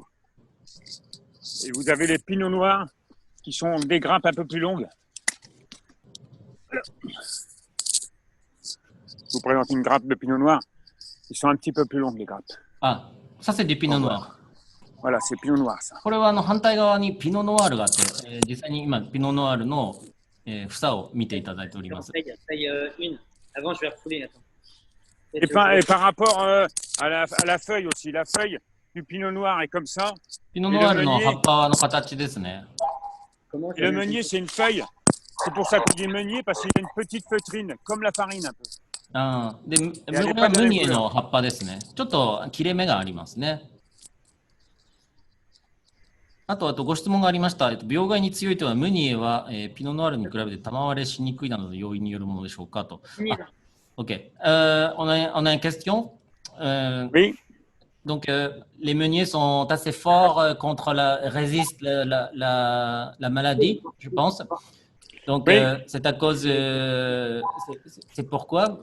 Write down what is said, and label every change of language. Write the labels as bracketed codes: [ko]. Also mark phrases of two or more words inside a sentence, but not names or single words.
[fr] Et vous avez les pinots noirs qui sont des grappes un peu plus longues. Je vous présente une grappe de pinot noir. Ils sont un petit peu plus longues, les grappes. Ah, ça c'est du pinot noir. Voilà, c'est pinot noir, ça. [ja] これは反対側にピノノワールがあって、実際に今ピノノワールの、房を見ていただいております。 [fr] Avant, je vais refouler. Et par rapport à la feuille aussi, la feuille du pinot noir est comme ça. [ja] ピノノワールの葉っぱの形ですね。 [fr] Et le meunier, c'est une feuille. C'est pour ça qu'on dit meunier, parce qu'il y a une petite feutrine, comme la farine un peu. [ja] で、これはムニエの葉っぱですね。ちょっと切れ目がありますね。あとご質問がありました。病害に強いというのはムニエは、ピノノワールに比べて玉割れしにくいなどの要因によるものでしょうかと。OK. [fr] On a une question. Oui. Donc, les meuniers sont assez forts contre résistent la maladie, je pense. Donc, oui. C'est à cause. C'est pourquoi?